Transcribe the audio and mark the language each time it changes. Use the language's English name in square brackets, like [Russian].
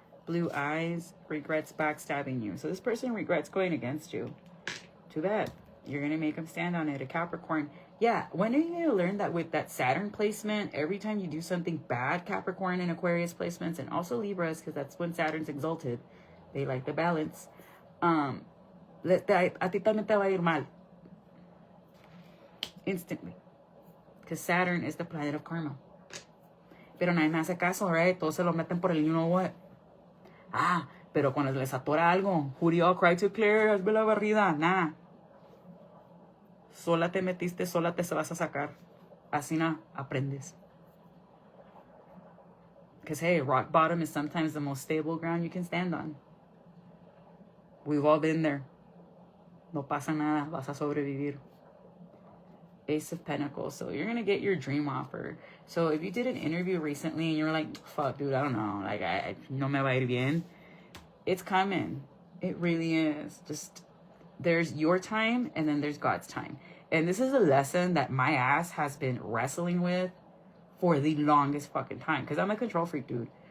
[English] Blue eyes, regrets backstabbing you. So this person regrets going against you. Too bad. You're going to make them stand on it. A Capricorn. Yeah, when are you going to learn that with that Saturn placement, every time you do something bad, Capricorn and Aquarius placements, and also Libras, because that's when Saturn's exalted. They like the balance. [Spanish] A ti también te va a ir mal. [English] Instantly. Because Saturn is the planet of karma. [Spanish] Pero nadie me hace caso, [English] right? [Spanish] Todos se lo meten por el [English] you know what. [Spanish] Ah, pero cuando les atora algo, [English] who do y'all cry to clear? [Spanish] Hazme la barrida. Nah. Sola te metiste, sola te vas a sacar. Así na aprendes. [English] Because, hey, rock bottom is sometimes the most stable ground you can stand on. We've all been there. [Spanish] No pasa nada, vas a sobrevivir. [English] Ace of Pentacles. So you're going to get your dream offer. So if you did an interview recently and you're like, fuck, dude, I don't know. Like, I [Spanish] no me va a ir bien. [English] It's coming. It really is. Just, there's your time and then there's God's time. And this is a lesson that my ass has been wrestling with for the longest fucking time. Because I'm a control freak, dude.